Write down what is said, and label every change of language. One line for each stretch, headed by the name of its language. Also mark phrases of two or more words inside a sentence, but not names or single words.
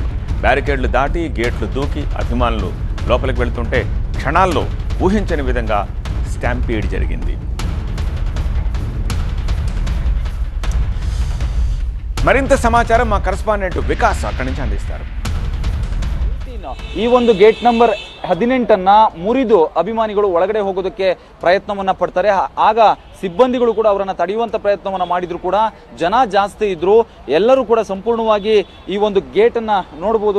Telugu: బ్యారికేడ్లు దాటి గేట్లు దూకి అభిమానులు లోపలికి వెళ్తుంటే క్షణాల్లో ఊహించని విధంగా స్టాంపీడ్ జరిగింది. మరింత సమాచారం మా కరెస్పాండెంట్ వికాస్ అక్కడి నుంచి అందిస్తారు.
Kannada: ಈ ಒಂದು ಗೇಟ್ ನಂಬರ್ 18 ಮುರಿದು ಅಭಿಮಾನಿಗಳು ಒಳಗಡೆ ಹೋಗೋದಕ್ಕೆ ಪ್ರಯತ್ನವನ್ನ ಪಡ್ತಾರೆ. ಆಗ ಸಿಬ್ಬಂದಿಗಳು ಕೂಡ ಅವರನ್ನ ತಡೆಯುವಂತ ಪ್ರಯತ್ನವನ್ನ ಮಾಡಿದ್ರು ಕೂಡ ಜನ ಜಾಸ್ತಿ ಇದ್ರು. ಎಲ್ಲರೂ ಕೂಡ ಸಂಪೂರ್ಣವಾಗಿ ಈ ಒಂದು ಗೇಟ್ ಅನ್ನ ನೋಡಬಹುದು.